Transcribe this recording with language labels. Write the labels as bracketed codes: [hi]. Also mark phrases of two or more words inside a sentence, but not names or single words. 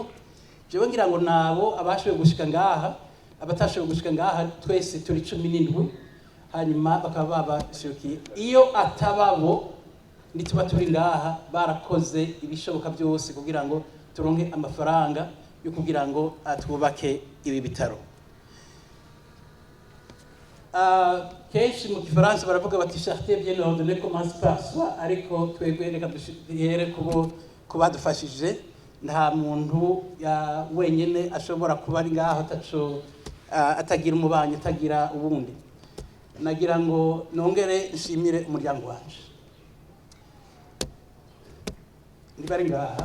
[rn] Jewe ngira ngo nabo abashoboye gushika ngaha, abatashoboye gushika ngaha twese turi 17, hanyuma bakaba babashokiye. Iyo atababo nituba turi ngaha, barakoze ibishoboka byose kugira ngo turonke amafaranga yo kugira ngo twubake ibi bitaro. Kenshi mu Gifaransa baravuga bati [fr] charité bien ordonnée commence par soi, [rn] ariko twebwe reka duhere kubadufashije. Nta muntu wenyene ashobora kuba ari ngaho atagira umubanyi, atagira ubundi. Nagira ngo nongere nshimire umuryango wanje ndibari ngaha.